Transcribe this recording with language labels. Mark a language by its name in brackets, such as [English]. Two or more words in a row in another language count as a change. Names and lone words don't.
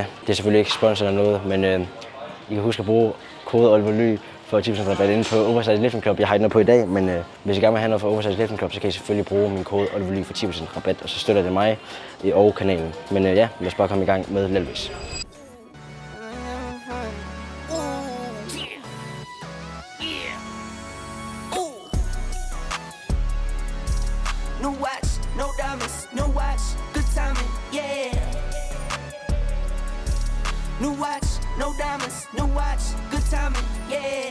[Danish] Det er selvfølgelig ikke sponsor eller noget, men I kan huske at bruge kode Oliver Ly for 10% rabat inde på Oversize Lifting Club. Jeg har ikke noget på i dag, men hvis I gerne vil have noget for Oversize Lifting Club, så kan I selvfølgelig bruge min kode Oliver Ly for 10% rabat, og så støtter det mig og kanalen. Men ja, lad os bare komme i gang med Lelvis. [English] No watch, no diamonds, no watch, good timing, yeah. New watch, no diamonds, no watch, good timing, yeah.